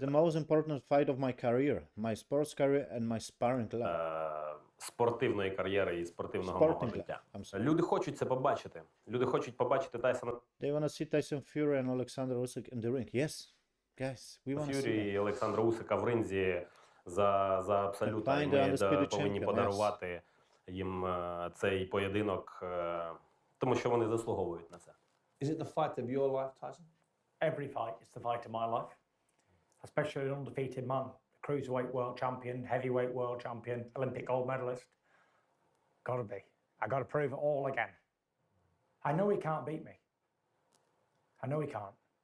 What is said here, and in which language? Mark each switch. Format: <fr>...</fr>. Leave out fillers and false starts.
<en>It's the most important fight of my career, my sports career and my sparring life.</en> <uk>Спортивної кар'єри і спортивного мого життя. Люди хочуть це побачити. Люди хочуть побачити Тайсона.</uk> <en>They want to see Tyson Fury and Oleksandr Usyk in the ring. Yes, guys, we want to see</en> <uk>Фюрі і Олександра Усика в ринзі за абсолютно. І ми повинні подарувати їм цей поєдинок, тому що вони заслуговують на це.</uk> <en>Is it the fight of your life, Tyson? Every fight is the fight of my life, especially an undefeated man, cruiserweight world champion, heavyweight world champion, Olympic gold medalist. Gotta be. I gotta prove it all again. I know he can't beat me. I know he can't.</en>